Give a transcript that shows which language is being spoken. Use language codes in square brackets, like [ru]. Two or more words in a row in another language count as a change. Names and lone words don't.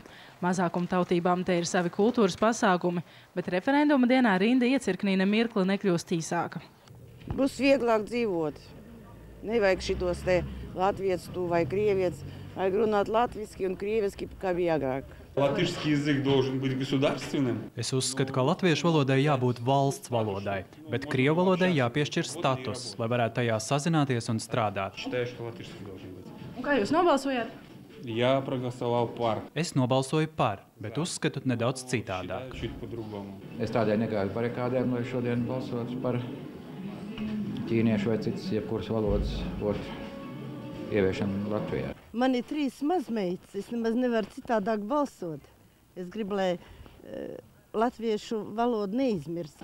[lv] Mazākumtautībām te ir savi kultūras pasākumi, bet referenduma dienā rinda iecirknī nemirkli nekļūst īsāka. Būs vieglāk dzīvot. Nevajag šitos te latviešu vai krievietis. Vajag runāt latviski un krieviski, kā bija agrāk. [ru] Латышский язык должен быть государственным. [lv] Es uzskatu, ka latviešu valodai jābūt valsts valodai, bet krievu valodai jāpiešķir status, lai varētu tajā sazināties un strādāt. [ru] Считаю, что латышский должен быть. [lv] Un kā jūs nobalsojāt? [ru] Я проголосовал par. [lv] Es nobalsoju par, bet uzskatu nedaudz citādāk. [ru] Чуть по-другому. [lv] Es tādēļ negāju barikādēm, lai šodien balsotu par ķīniešu vai citas jebkuras valodas ieviešanu Latvijā. Man ir 3 mazmeitas, es nemaz nevaru citādāk balsot. Es gribu, lai latviešu valodu neizmirst.